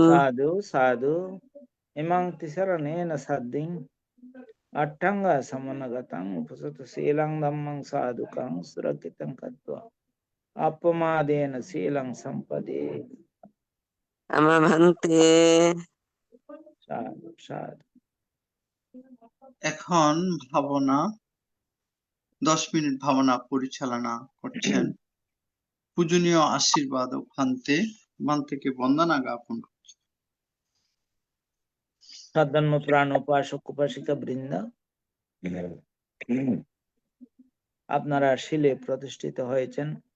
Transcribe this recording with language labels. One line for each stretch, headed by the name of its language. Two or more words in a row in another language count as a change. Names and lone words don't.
Pali: Sadhu sadhu imang tisaranena sadding Attanga samanagatang upasata silang dhammang sadhukang surakitang katva apamadena silang sampade. Amamante Sadhu sadhu.
Bangla: এখন ভাবনা 10 মিনিট ভাবনা পরিচালনা করছেন পূজনীয় আশীর্বাদ ও ভান্তেকে বন্দনা জ্ঞাপন করছেন। সদ্ধর্ম প্রাণ উপাসক উপাসিকা বৃন্দ, আপনারা শিলে প্রতিষ্ঠিত হয়েছেন।